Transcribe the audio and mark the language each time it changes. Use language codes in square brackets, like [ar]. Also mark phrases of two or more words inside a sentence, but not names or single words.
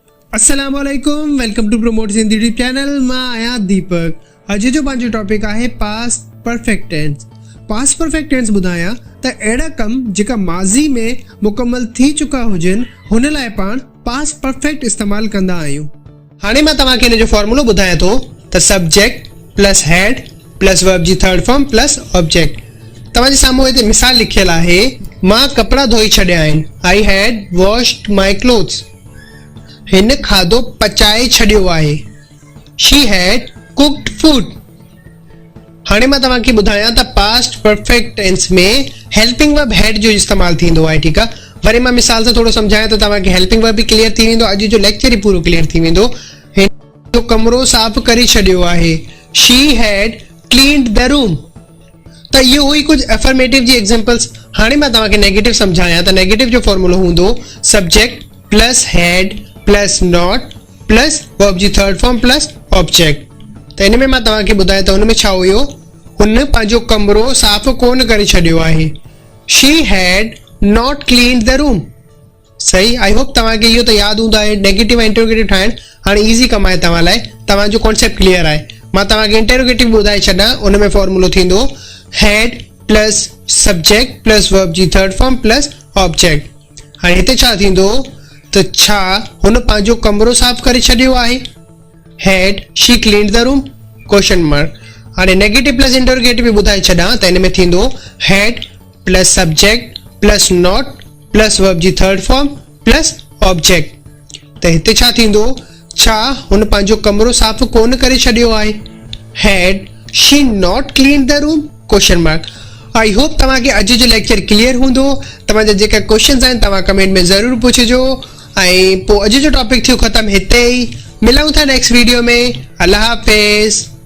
[ar] السلام علیکم, [en] welcome to Promote Sindhi YouTube channel. [sd] मां आहियां दीपक। अॼु जो पंहिंजो टॉपिक आहे [en] past perfect tense. past perfect tense [sd] ॿुधायां त अहिड़ा कम जेका माज़ी में मुकमल थी चुका हुजनि हुन लाइ पाण [en] past perfect [sd] इस्तेमाल कंदा आहियूं। हाणे मां तव्हांखे हिन जो फॉर्मूलो ॿुधायां थो त [en] subject plus had plus verb [sd] जी [en] third form plus object. [sd] तव्हांजे साम्हूं हिते मिसाल लिखियल आहे, मां कपिड़ा धोई छॾिया आहिनि। [en] I had washed my clothes. [sd] हिन खाधो पचाए छॾियो आहे। [en] She had cooked food. [sd] हाणे मां तव्हांखे ॿुधायां त [en] past perfect tense [sd] में [en] helping verb had [sd] जो इस्तेमाल थींदो आहे। ठीकु आहे, वरी मां मिसाल सां थोरो सम्झायां त तव्हांखे [en] helping verb [sd] बि क्लियर थी वेंदो। अॼु जो लेक्चर ई पूरो क्लियर थी वेंदो। हिन जो कमरो साफ़ करे छॾियो आहे। [en] She had cleaned the room. [sd] त इहो हुई कुझु एफर्मेटिव जी एग्जांपल्स। हाणे मां तव्हांखे नेगेटिव सम्झायां त नेगेटिव जो फॉर्मूलो हूंदो [en] subject plus had plus not plus verb [sd] जी [en] third form plus object. [sd] त हिन में मां तव्हांखे ॿुधायां त हुन में छा हुयो, हुन पंहिंजो कमरो साफ़ कोन करे छॾियो आहे। [en] She had not cleaned the room. [sd] सही, [en] I hope [sd] तव्हांखे इहो त यादि हूंदो आहे। नेगेटिव ऐं इंटरोगेटिव ठाहिण हाणे ईज़ी कम आहे तव्हां लाइ। तव्हांजो [en] concept clear [sd] आहे। मां तव्हांखे इंटरोगेटिव ॿुधाए छॾां। उन में फॉर्मूलो थींदो [en] had plus subject plus verb [sd] जी [en] third form plus object. [sd] हाणे हिते छा थींदो त छा हुन पंहिंजो कमरो साफ़ करे छॾियो आहे। [en] Had she cleaned the room question mark. [sd] हाणे [en] negative plus interrogative [sd] बि ॿुधाए छॾां त हिन में थींदो [en] had plus subject plus not plus verb [sd] जी [en] third form plus object. [sd] त हिते छा थींदो, छा हुन पंहिंजो कमरो साफ़ कोन करे छॾियो आहे। [en] Had she not cleaned the room question mark. I hope [sd] तव्हांखे अॼु जो लेक्चर क्लियर हूंदो। तव्हांजा जेका क्वेश्चन्स आहिनि तव्हां कमेंट में ज़रूरु पुछिजो। ऐं पोइ अॼु जो टॉपिक थियो ख़तमु हिते ई। मिलूं था [en] next video [sd] में। अल्लाह हाफ़िज़।